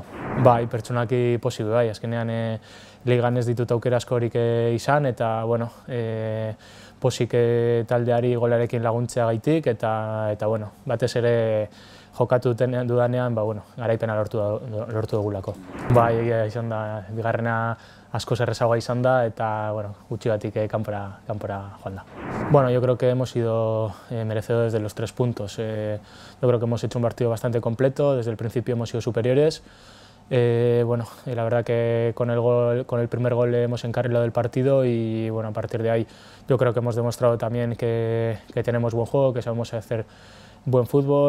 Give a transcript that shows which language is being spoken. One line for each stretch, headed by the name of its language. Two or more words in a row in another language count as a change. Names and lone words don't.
Basque: Bai, pertsonaki posible bai, azkenean ligan ez ditut aukera askorik izan eta posik taldeari golarekin laguntzea gaitik eta batez ere jokatu dudanean garaipena lortu dugulako. Bai, egia izan da, bigarrena askoz errazagoa izan da eta gutxigatik kanpora joan da.
Spanish: Yo creo que hemos sido merecedores de los 3 puntos. Yo creo que hemos hecho un partido bastante completo, desde el principio hemos sido superiores. La verdad que con el primer gol hemos encarrilado el partido y a partir de ahí yo creo que hemos demostrado también que tenemos buen juego, que sabemos hacer buen fútbol.